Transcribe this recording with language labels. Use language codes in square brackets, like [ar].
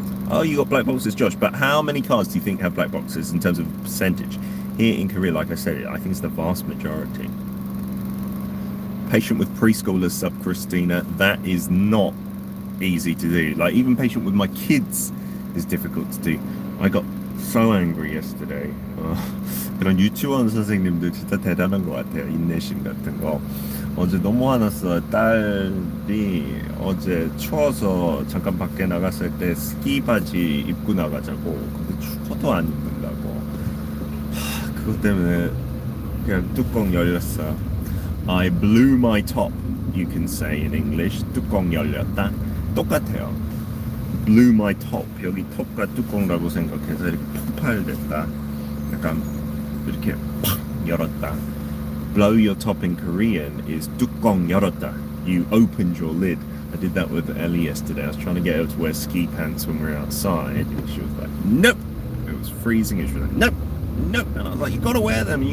[en] Oh, you got black boxes, Josh, but how many cars do you think have black boxes in terms of percentage? Here in Korea, like I said, I think it's the vast majority. Patient with preschoolers, sub Christina, that is not easy to do. Like, even patient with my kids is difficult to do. I got so angry yesterday. [ko] 그런 유치원 선생님들 진짜 대단한 것 같아요. 인내심 같은 거. 어제 너무 화났어요. 딸이 어제 추워서 잠깐 밖에 나갔을 때 스키 바지 입고 나가자고. 근데 추워도 안 입는다고. 그것 때문에 그냥 뚜껑 열렸어. [en] I blew my top, you can say in English. [ko] 뚜껑 열렸다. 똑같아요. [en] blew my top. [ko] 여기 톱과 뚜껑이라고 생각해서 이렇게 폭발됐다. 약간 이렇게 팍 열었다. [en] Blow your top in Korean is [ko] 뚜껑 열었다. [en] You opened your lid. I did that with Ellie yesterday. I was trying to get her to wear ski pants when we were outside, and she was like, nope. It was freezing, and she was like, nope. And I was like, you gotta wear them.